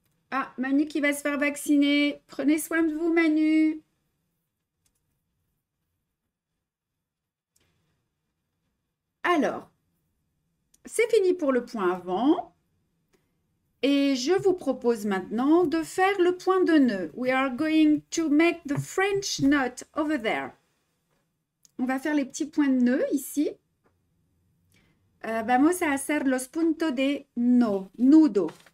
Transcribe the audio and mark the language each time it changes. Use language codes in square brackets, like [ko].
[fr] Ah, Manu qui va se faire vacciner. Prenez soin de vous, Manu. Alors, c'est fini pour le point avant. Et je vous propose maintenant de faire le point de nœud. [en] We are going to make the French knot over there. [fr] On va faire les petits points de nœud ici. [es] Vamos a hacer los puntos de nudo.